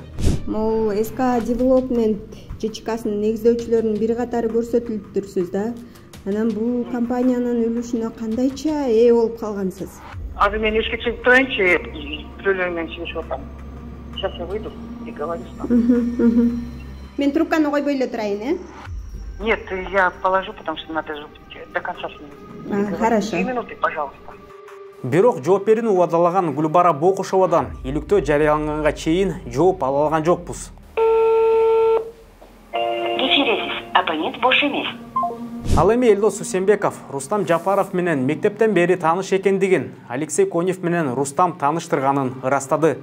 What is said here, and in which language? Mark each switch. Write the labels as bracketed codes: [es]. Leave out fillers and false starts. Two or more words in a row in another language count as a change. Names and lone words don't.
[ky] Могу SK Development ЖЧКсынын негиздөөчүлөрүнүн бир катары көрсөтүлүп турсуз да. Анан бул компаниянын үлүшүнө кандайча ээ болуп калгансыз? Азыр мен эшикке чыгып турайынчы, бирөөлөр менен чыгышып атам. [ru] Сейчас я выйду и говорю с вами. [ky] Мен трубканы койбой эле турайын, э? [ru] Нет, я положу, потому что надо же до конца с ним. Хорошо. 2 минуты, пожалуйста. [ky] Бирок жооп берүүнү убадалаган Гүлбара Бокушовадан иликтөө жарыяланганга чейин жооп ала алган жокпуз. Рефересиз, абонент бош эмес. Ал эми Элдос Усенбеков Рустам Жапаров менен мектептен бери тааныш экендигин, Алексей Конев менен Рустам тааныштырганын ырастады.